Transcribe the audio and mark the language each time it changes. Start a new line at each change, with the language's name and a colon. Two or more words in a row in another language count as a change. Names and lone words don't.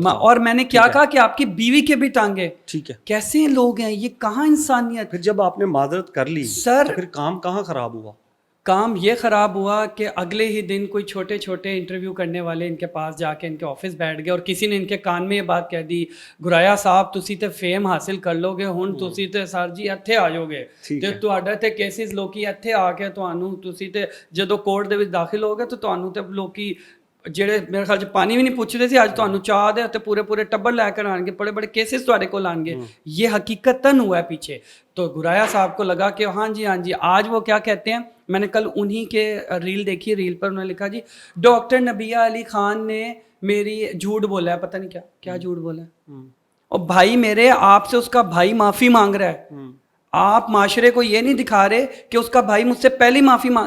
Urdu: اور میں نے کیا کہا کہ آپ کی بیوی کے بھی ٹانگے. ٹھیک ہے. کیسے لوگ ہیں یہ، کہاں انسانیت. پھر جب آپ نے معذرت کر لی سر، پھر کام کہاں خراب ہوا؟ کام یہ خراب ہوا کہ اگلے ہی دن کوئی چھوٹے چھوٹے انٹرویو کرنے والے ان کے پاس جا کے ان کے آفس بیٹھ گئے اور کسی نے ان کے کان میں یہ بات کہہ دی،
Punjabi: گرایا صاحب تسی تے فیم حاصل کر لو گے، ہن تسی تے سر جی ਇੱਥੇ ਆ ਜਾਓਗੇ ਤੇ ਤੁਹਾਡੇ ਤੇ ਕੇਸਿਸ ਲੋਕੀ ਇੱਥੇ ਆ ਕੇ ਤੁਹਾਨੂੰ ਤੁਸੀਂ ਤੇ ਜਦੋਂ ਕੋਰਟ ਦੇ ਵਿੱਚ ਦਾਖਲ ਹੋਗੇ ਤਾਂ ਤੁਹਾਨੂੰ ਤੇ ਲੋਕੀ ਜਿਹੜੇ ਮੇਰੇ ਖਿਆਲ 'ਚ ਪਾਣੀ ਵੀ ਨਹੀਂ ਪੁੱਛਦੇ ਸੀ, ਅੱਜ ਤੁਹਾਨੂੰ ਚਾਹ ਦੇ ਤੇ ਪੂਰੇ ਟੱਬਰ ਲੈ ਕਰ ਆਣਗੇ, ਬੜੇ ਬੜੇ ਕੇਸਿਸ ਤੁਹਾਡੇ ਕੋਲ ਆਣਗੇ.
Urdu: یہ حقیقتاً ہوا ہے پیچھے. تو گرایا صاحب کو لگا کہ ہاں جی آج وہ کیا کہتے ہیں، میں نے کل انہی کے ریل دیکھی، ریل پر انہوں نے لکھا جی ڈاکٹر نبیہ علی خان نے میری جھوٹ بولا ہے، پتہ نہیں کیا جھوٹ بولا ہے. اور بھائی میرے، آپ سے اس کا بھائی معافی مانگ رہا ہے، آپ معاشرے کو یہ نہیں دکھا رہے کہ اس کا بھائی مجھ سے پہلی معافی مانگ.